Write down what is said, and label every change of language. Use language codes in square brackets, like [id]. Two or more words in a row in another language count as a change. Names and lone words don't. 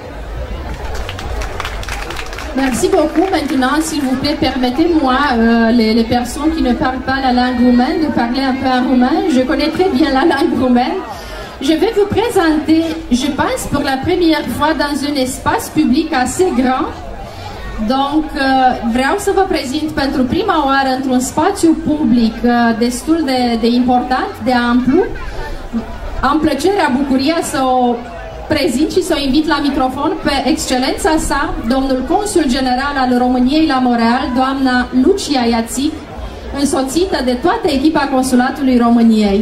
[fr] Merci beaucoup. Maintenant, s'il vous plaît, permettez-moi, les personnes qui ne parlent pas la langue roumaine, de parler un peu en roumain. Je connais très bien la langue roumaine. Je vais vous présenter, je pense, pour la première fois dans un espace public assez grand. Donc, [ro] vreau să vă prezint pentru prima oară într-un spațiu public destul de important, de amplu. Am plăcerea, bucuria să o prezint și să o invit la microfon pe excelența sa, domnul consul general al României la Montreal, doamna Lucia Iațic, însoțită de toată echipa Consulatului României.